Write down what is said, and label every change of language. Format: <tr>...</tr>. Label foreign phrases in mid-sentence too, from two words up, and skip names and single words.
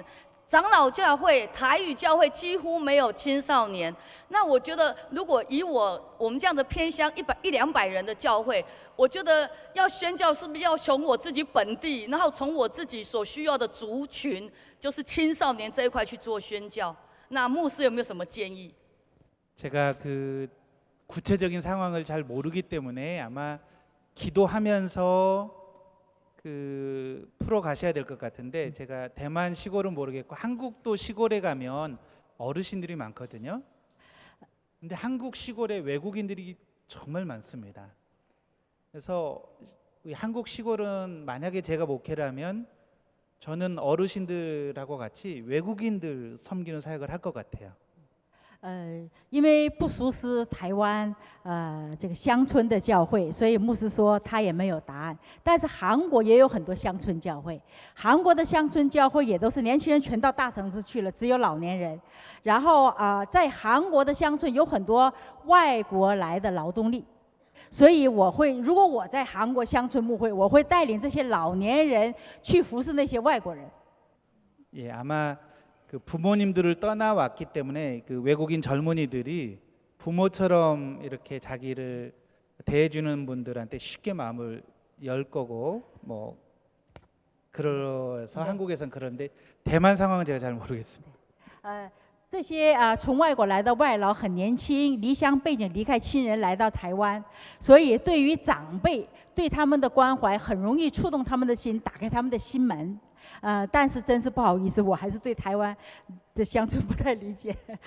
<zh>长老教会、台语教会几乎没有青少年。那我觉得，如果以我们这样的偏乡100-200人的教会，我觉得要宣教是不是要从我自己本地，然后从我自己所需要的族群，就是青少年这一块去做宣教？那牧师有没有什么建议？</zh> <ko>제가 그 구체적인 상황을 잘 모르기 때문에 아마 기도하면서 그 풀어 가셔야 될 것 같은데 제가 대만 시골은 모르겠고 한국도 시골에 가면 어르신들이 많거든요. 근데 한국 시골에 외국인들이 정말 많습니다. 그래서 한국 시골은 만약에 제가 목회를 하면 저는 어르신들하고 같이 외국인들 섬기는 사역을 할 것 같아요.</ko> <zh>因为不熟悉台湾这个乡村的教会，所以牧师说他也没有答案。但是韩国也有很多乡村教会，韩国的乡村教会也都是年轻人全到大城市去了，只有老年人。然后在韩国的乡村有很多外国来的劳动力，所以如果我在韩国乡村牧会，我会带领这些老年人去服侍那些外国人。</zh> <ko>예, 아마 그 부모님들을 떠나왔기 때문에 그 외국인 젊은이들이 부모처럼 이렇게 자기를 대해주는 분들한테 쉽게 마음을 열 거고 뭐 그래서 한국에선 그런데 대만 상황은 제가 잘 모르겠습니다.</ko> <zh>这些从外国来的外劳很年轻，离乡背井，离开亲人来到台湾，所以对于长辈对他们的关怀很容易触动他们的心，打开他们的心门。但是真是不好意思，我还是对台湾的乡村不太理解。</zh>